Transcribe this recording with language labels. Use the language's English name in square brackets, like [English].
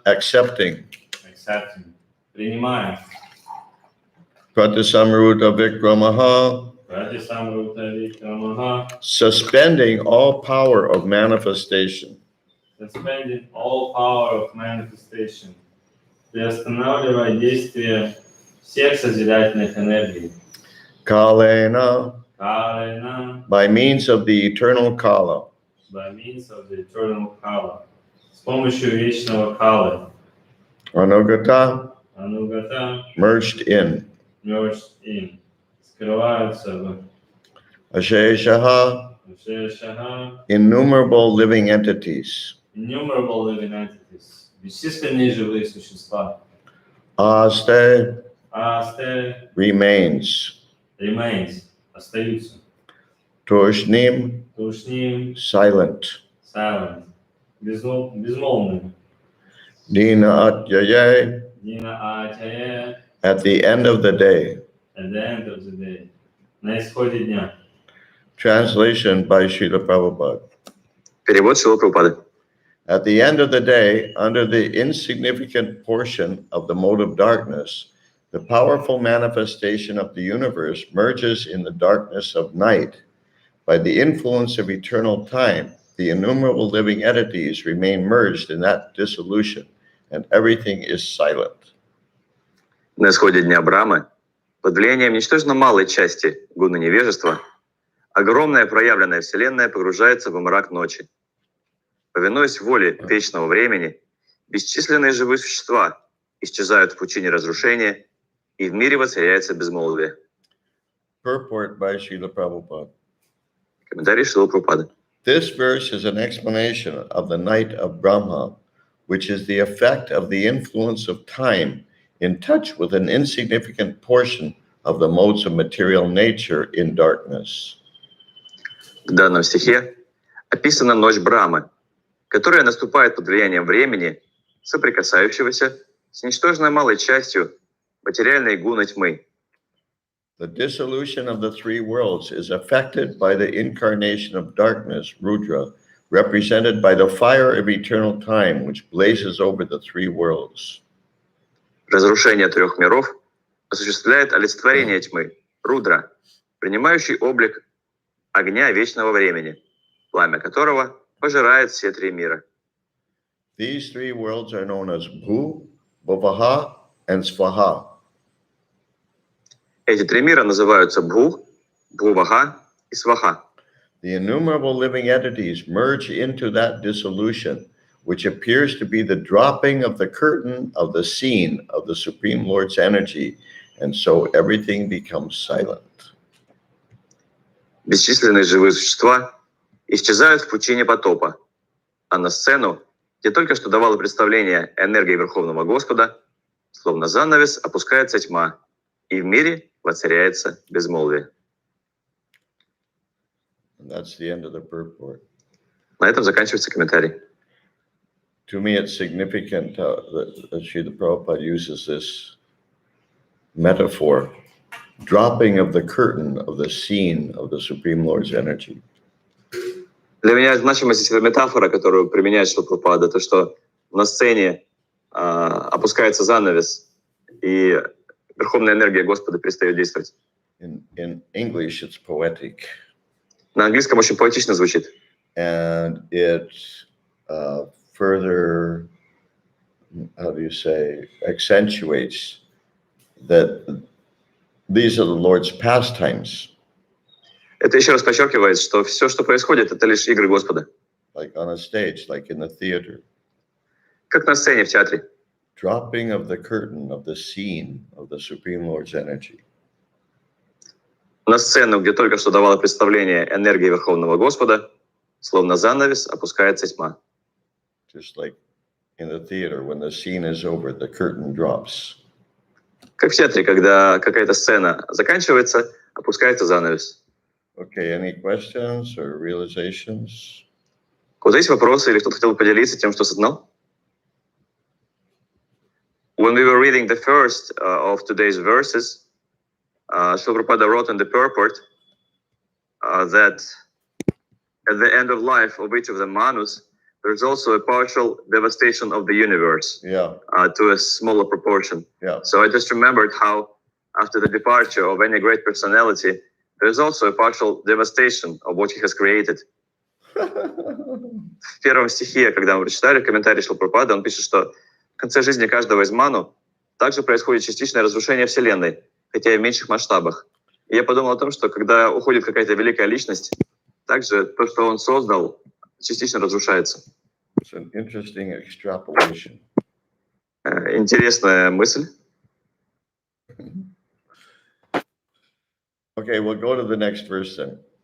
[English] accepting. accepting. [Russian] Принимаем. [Sanskrit] Pratisamruta Vikramaha, Pratisamruta Vikramaha, [English] suspending all power of manifestation. suspending all power of manifestation. [Russian] Приостанавливая действие всех созидательных энергий. [Sanskrit] Kalena, Kalena, [English] by means of the eternal Kala. by means of the eternal Kala. [Russian] С помощью вечного Калы. [Sanskrit] Anugata, Анугата, [English] merged in. merged in. [Russian] Скрываются в [Sanskrit] Asheshaha, Шешаха, [English] innumerable living entities. innumerable living entities. [Russian] Бесчисленные живые существа. [Sanskrit] Aste, Асте, [English] remains. remains, [Russian] остаются. [Sanskrit] Tushnim, Тушним, [English] silent. silent, [Russian] безмолвными. [Sanskrit] Dina Atyaye, Дина Атяе, [English] at the end of the day. at the end of the day. [Russian] На исходе дня. [English] Translation by Srila Prabhupada. [Russian] Перевод Шрилы Прабхупады. [English] At the end of the day, under the insignificant portion of the mode of darkness, the powerful manifestation of the universe merges in the darkness of night. By the influence of eternal time, the innumerable living entities remain merged in that dissolution, and everything is silent. [Russian] На исходе дня Брамы, под влиянием ничтожно малой части гуна невежества, огромная проявленная Вселенная погружается в мрак ночи. Повинуясь воле вечного времени, бесчисленные живые существа исчезают в пучине разрушения, и в мире воцаряется безмолвие. [English] Purport by Srila Prabhupada. [Russian] Комментарий Шрилы Прабхупады. [English] This verse is an explanation of the night of Brahma, which is the effect of the influence of time in touch with an insignificant portion of the modes of material nature in darkness. [Russian] В данном стихе описана ночь Брамы, которая наступает под влиянием времени, соприкасающегося с ничтожно малой частью материальной гуны тьмы. [English] The dissolution of the three worlds is affected by the incarnation of darkness, Rudra, represented by the fire of eternal time, which blazes over the three worlds. [Russian] Разрушение трех миров осуществляет олицетворение тьмы, Рудра, принимающий облик огня вечного времени, пламя которого пожирает все три мира. [English] These three worlds are known as Bhu, Bhuvaha, and Svaha. [Russian] Эти три мира называются Бху, Бхуваха и Сваха. [English] The innumerable living entities merge into that dissolution, which appears to be the dropping of the curtain of the scene of the Supreme Lord's energy, and so everything becomes silent. [Russian] Бесчисленные живые существа исчезают в пучине потопа, а на сцену, где только что давало представление энергии Верховного Господа, словно занавес опускается тьма, и в мире воцаряется безмолвие. [English] And that's the end of the purport. [Russian] На этом заканчивается комментарий. [English] To me, it's significant that Srila Prabhupada uses this metaphor, dropping of the curtain of the scene of the Supreme Lord's energy. [Russian] Для меня значима здесь эта метафора, которую применяет Шрила Прабхупада, то, что на сцене опускается занавес, и Верховная энергия Господа перестает действовать. [English] In English, it's poetic. [Russian] На английском очень поэтично звучит. [English] And it further, how do you say, accentuates that these are the Lord's pastimes. [Russian] Это еще раз подчеркивает, что все, что происходит, это лишь игры Господа. [English] Like on a stage, like in the theater. [Russian] Как на сцене в театре. [English] Dropping of the curtain of the scene of the Supreme Lord's energy. [Russian] На сцену, где только что давало представление энергии Верховного Господа, словно занавес опускается тьма. [English] Just like in the theater, when the scene is over, the curtain drops. [Russian] Как в театре, когда какая-то сцена заканчивается, опускается занавес. [English] Okay, any questions or realizations? [Russian] У кого-то есть вопросы или кто-то хотел поделиться тем, что осознал? [English] when we were reading the first of today's verses, Srila Prabhupada wrote in the purport that at the end of life of each of the manus, there's also a partial devastation of the universe to a smaller proportion. So I just remembered how after the departure of any great personality, there's also a partial devastation of what he has created. [Russian] В первом стихе, когда мы прочитали комментарий Шрила Прабхупады, он пишет, что в конце жизни каждого из ману также происходит частичное разрушение Вселенной, хотя и в меньших масштабах. И я подумал о том, что когда уходит какая-то великая личность, также то, что он создал, частично разрушается. [English] It's an interesting extrapolation. [Russian] Интересная мысль. [English] Okay, we'll go to the next verse then.